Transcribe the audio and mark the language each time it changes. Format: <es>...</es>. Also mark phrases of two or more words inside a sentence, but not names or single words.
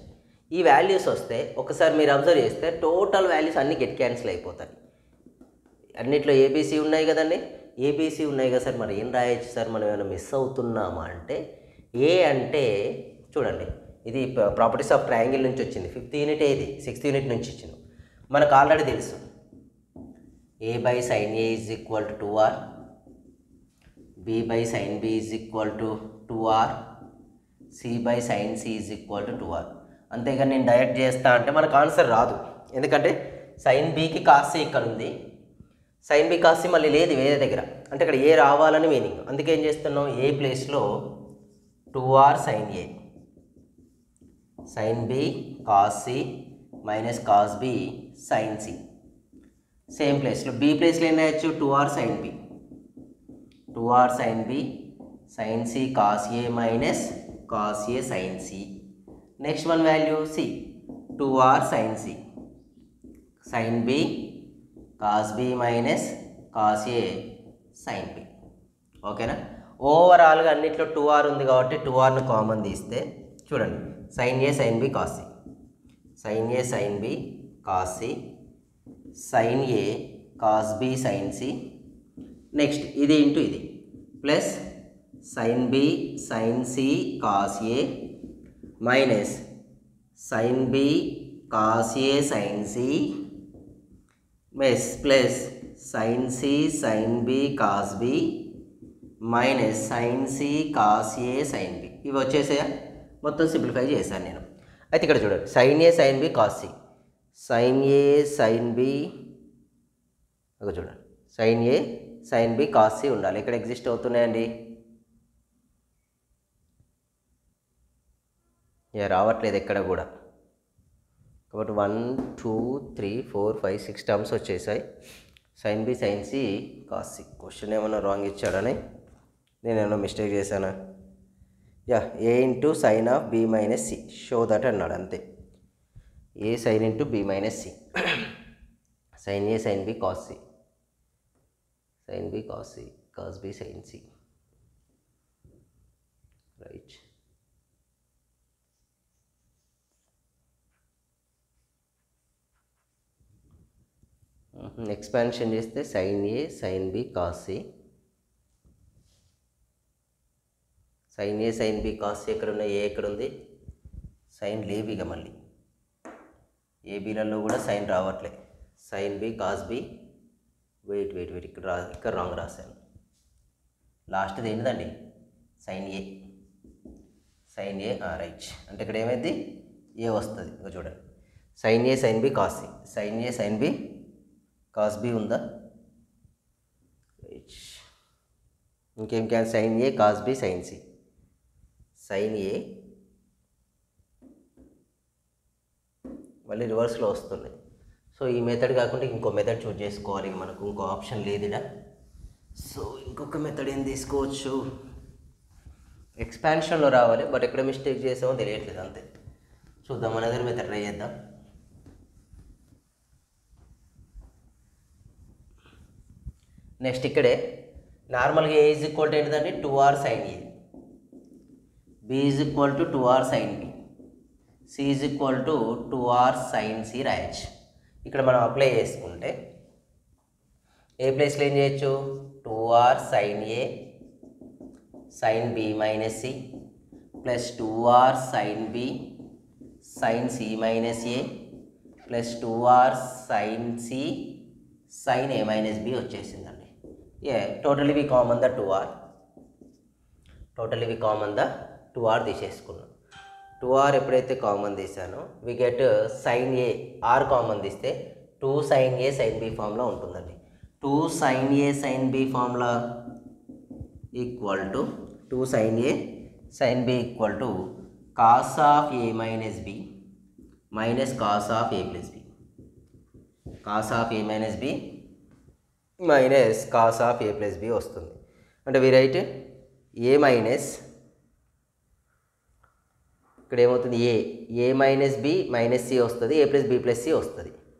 <te>ఈ వాల్యూస్ వస్తే ఒకసారి మీరు అబ్జర్వ్ చేస్తే</te> <en>total values</en> <te>అన్నీ</te> <en>get cancel</en> <te>అయిపోతాయి. అన్నిట్లో ఏబీసీ ఉన్నాయి కదండి, ఏబీసీ ఉన్నాయి కదా సార్, మరి ఏం రాయొచ్చు సార్, మనం ఏమైనా మిస్ అవుతున్నామా అంటే, ఏ అంటే చూడండి ఇది</te> <en>properties of triangle</en> <te>నుంచి వచ్చింది,</te> <en>5th unit,</en> <te>ఇది</te> <en>6th unit</en> <te>నుంచి ఇచ్చింది. మనకు already తెలుసు</te> <en>a by sin a is equal to 2r, b by sin b is equal to 2r, c by sin c is equal to 2r.</en> <te>అంతేగాని నేను డైరెక్ట్ చేస్తా అంటే మనకు ఆన్సర్ రాదు. ఎందుకంటే</te> <en>sin bకి cos c</en> <te>ఇక్కడ ఉంది,</te> <en>sin b cos c</en> <te>మళ్ళీ లేదు వేరే దగ్గర, అంటే ఇక్కడ ఏ రావాలని మీనింగ్.</te> <en>అందుకే</en> <te>ఏం చేస్తున్నాం,</te> <en>a placeలో 2r sin a, sin b cos c minus cos b sin c.</en> <te>సేమ్ ప్లేస్లో బి ప్లేస్లో ఏం రాయొచ్చు,</te> <en>2r sin b, 2r sin b sin c cos a మైనస్ cos a sin c. నెక్స్ట్ వన్ వాల్యూ c, 2r sin c sin b cos b మైనస్ cos a sin b.</en> <te>ఓకేనా. ఓవరాల్గా అన్నిట్లో 2r ఉంది కాబట్టి</te> <en>2rను common</en> <te>తీస్తే చూడండి,</te> <en>sin a sin b cos c, sin a sin b cos c, sin a cos b sin c. next ఇది into ఇది plus sin b sin c cos a మైనస్ sin b cos a sin c ప్లస్ sin c sin b cos b మైనస్ sin c cos a sin b.</en> <te>ఇవి వచ్చేసాయా, మొత్తం సింప్లిఫై చేశాను నేను. అయితే ఇక్కడ చూడండి,</te> <en>sin a sin b cos c, sin a sin b, ఒక చూడండి sin a sin b cos c ఉండాలి, ఇక్కడ ఎగ్జిస్ట్ అవుతున్నాయండి.</en> <te>రావట్లేదు ఎక్కడ కూడా, కాబట్టి 1 2 3 4 5 6 టర్మ్స్ వచ్చేసాయి.</te> <en>sin b sin c cos c.</en> <te>క్వశ్చన్ ఏమన్నా రాంగ్ ఇచ్చాడని నేనేమన్నా మిస్టేక్ చేశానా?</te> <en>a ఇంటూ sine of b minus c, show that అన్నాడు అంతే.</en> <te>a సైన్ ఇంటూ b మైనస్ సి,</te> <en>sin a sin b cos c, sin b cos c cos b sin c, రైట్.</en> <te>ఎక్స్పాన్షన్ చేస్తే sin a sin b cos c, sin a sin b cos c ఎక్కడ ఉన్నాయి, ఏ ఎక్కడ ఉంది, సైన్ లేవు ఇక మళ్ళీ ఏబీలలో కూడా సైన్ రావట్లే.</te> <en>sin b cos b, వెయిట్ ఇక్కడ రాంగ్ రాశాను.</en> <te>లాస్ట్ది ఏంటిదండి,</te> <en>sin a, రైట్.</en> <te>అంటే ఇక్కడ ఏమైంది, ఏ వస్తుంది ఇక చూడండి,</te> <en>sin a sin b cos c, sin a sin b cos b ఉందా, రైట్.</en> <te>ఇంకేం క్యాన్,</te> <en>sin a cos b sin c, sin a మళ్ళీ రివర్స్లో వస్తున్నాయి.</en> <te>సో</te> <en>ఈ method</en> <te>కాకుండా ఇంకో మెథడ్ చూజ్ చేసుకోవాలి, మనకు ఇంకో ఆప్షన్ లేదుడా. సో ఇంకొక మెథడ్ ఏం తీసుకోవచ్చు, ఎక్స్పాన్షన్లో రావాలి, బట్ ఎక్కడ మిస్టేక్ చేసామో తెలియట్లేదు అంతే. చూద్దాం, మన మెథడ్ ట్రై చేద్దాం. నెక్స్ట్ ఇక్కడే నార్మల్గా</te> <en>a is equal to</en> <te>ఏంటిదండి,</te> <en>2r sin a, b is equal to 2r sin b, c is equal to 2r sin c రాయొచ్చు.</en> <te>ఇక్కడ మనం అప్లై చేసుకుంటే ఏ ప్లేస్లో ఏం చేయొచ్చు,</te> <en>2r sin a sin b మైనస్ c ప్లస్ 2r sin b sin c మైనస్ a ప్లస్ 2r sin c sin a మైనస్ b వచ్చేసిందండి. టోటల్ వి కామన్ ద 2r, తీసేసుకున్నాం. 2r ఎప్పుడైతే కామన్ తీసానో వి గెట్ sin a,</en> <te>r కామన్ తీస్తే 2 sin a sin b ఫార్ములా ఉంటుందండి.</te> <en>2 sin a sin b ఫార్ములా equal to 2 sin a sin b ఈక్వల్ టు cos ఆఫ్ a మైనస్ b మైనస్ cos ఆఫ్ a ప్లస్ b, cos ఆఫ్ a మైనస్ b మైనస్ cos ఆఫ్ a ప్లస్ b వస్తుంది.</en> <te>అంటే వి రైట్ a మైనస్, ఇక్కడ ఏమవుతుంది,</te> <en>a minus b minus c</en> <te>వస్తుంది,</te> <en>a plus b plus c</en> <te>వస్తుంది.</te>